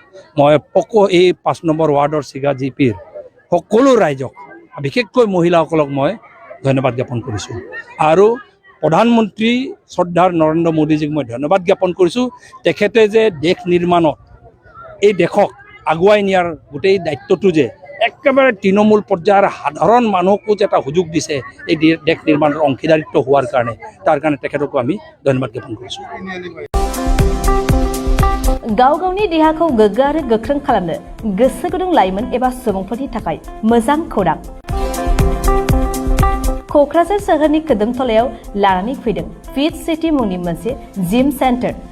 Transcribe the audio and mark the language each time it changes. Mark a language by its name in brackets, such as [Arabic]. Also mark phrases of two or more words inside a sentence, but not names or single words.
[Assamese] মই এই 5 নম্বৰ वार्डৰ চিগা জিপিৰ সকলো ৰাইজক বিশেষকৈ মহিলাসকলক মই ধন্যবাদ জ্ঞাপন কৰিছোঁ আৰু প্ৰধানমন্ত্ৰী শ্ৰদ্ধাৰ নৰেন্দ্ৰ মোদীজীক মই ধন্যবাদ জ্ঞাপন কৰিছোঁ। তেখেতে যে দেশ নিৰ্মাণত এই দেশক আগুৱাই নিয়াৰ গোটেই দায়িত্বটো যে একেবাৰে তৃণমূল পৰ্যায়ৰ সাধাৰণ মানুহকো যে এটা সুযোগ দিছে এই দেশ নিৰ্মাণৰ অংশীদাৰিত্ব হোৱাৰ কাৰণে তাৰ কাৰণে তেখেতকো আমি ধন্যবাদ জ্ঞাপন কৰিছোঁ। [Bodo] गाव गावनि देहाखौ गोग्गो आरो गोख्रों खालामनो गोसो गुदुं लाइमोन एबा सुबुंफोरनि थाखाय मोजां खौरां। क'क्राझार सोहोरनि खोदोमथलायाव लानानै फैदों फिट सिटी मुंनि मोनसे जिम सेन्टार।